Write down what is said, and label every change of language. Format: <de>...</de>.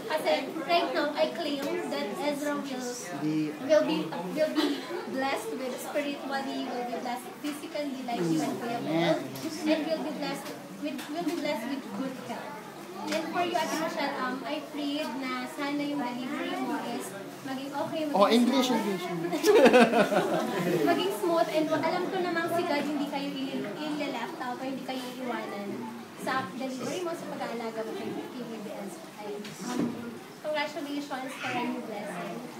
<en>Kasi right now I claim that Ezra will be blessed with spiritually, will be blessed physically like you and Kuya Paul, and will be blessed with good health. And for you, Ate Michelle, I prayed</en> <tl>na sana yung delivery mo is maging okay,</tl> <en>English.</en> <tl>maging smooth, and alam ko namang si God hindi kayo i-left out o hindi kayo iiwanan sa delivery mo, sa pag-aalaga mo kay BBS.</tl> <en>Congratulations for a new blessing.</en>